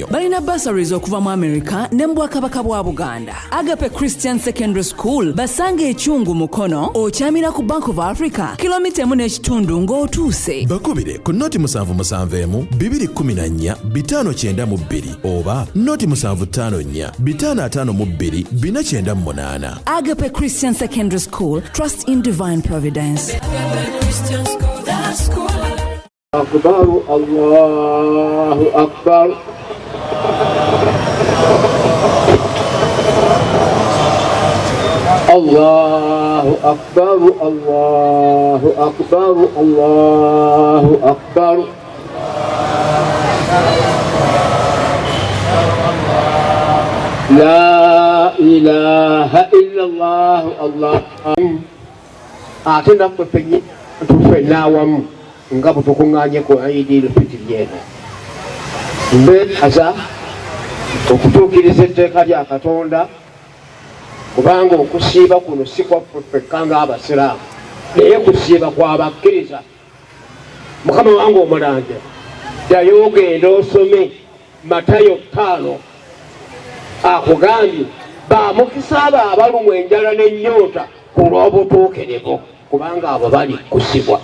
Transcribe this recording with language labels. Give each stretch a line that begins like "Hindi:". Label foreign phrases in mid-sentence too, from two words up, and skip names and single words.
Ganda: Balina bursaries okuva mu America ne mu Bwakabaka bwa Buganda. Agape Christian Secondary School basanga ekyungu Mukono okyamira ku Bank of Africa kilomita 1.5 ng'otuuse. Bakubire ku noti 771 214 592 oba noti 754 552 498.
English: Agape Christian Secondary School, trust in divine providence.
Arabic: أكبر الله أكبر الله أكبر الله أكبر الله أكبر لا إله إلا الله الله أعطنا ففني تفناوم
Ganda: nga butukunganye ku Eid al-Fitr mbeaza okutuukiriza etteeka lya Katonda kubanga okusiiba kuno si kwaffe nga abasiraamu naye kusiiba kwabakkiriza. Mukama wange omulanja ddayo ogenda osome Matayo 5 akugambye bamukisa abo abalumwa enjala n'ennyonta ku lw'obutuukirivu kubanga abo bali kusibwa.